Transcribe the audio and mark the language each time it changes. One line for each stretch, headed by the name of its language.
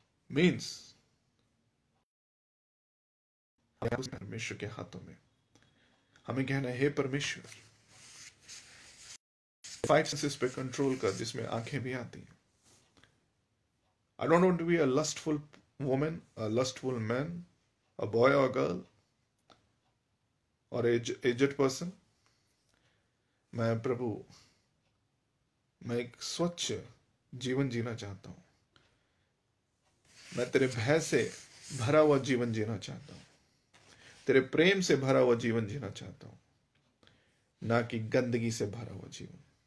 Hindi: Means परमेश्वर के हाथों में हमें कहना है, हे परमेश्वर, 5 सेंसेस पे कंट्रोल कर, जिसमें आंखें भी आती हैं।
English: I don't want to be a lustful woman, a lustful man, a boy or a girl, or aged person.
Hindi: मैं प्रभु, मैं एक स्वच्छ जीवन जीना चाहता हूं। मैं तेरे भय से भरा हुआ जीवन जीना चाहता हूं, तेरे प्रेम से भरा हुआ जीवन जीना चाहता हूं, ना कि गंदगी से भरा हुआ जीवन।